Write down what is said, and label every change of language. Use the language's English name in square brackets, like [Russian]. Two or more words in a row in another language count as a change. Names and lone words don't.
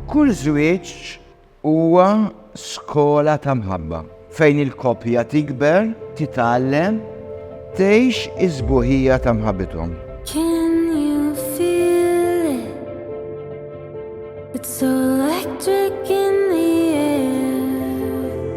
[Maltese] Kull żwieġ huwa skola ta' mħabba fejn il-koppja tikber, titgħallem, tgħix iż-sbuħija ta' mħabbithom. [English] Can you feel it? It's so electric in the air.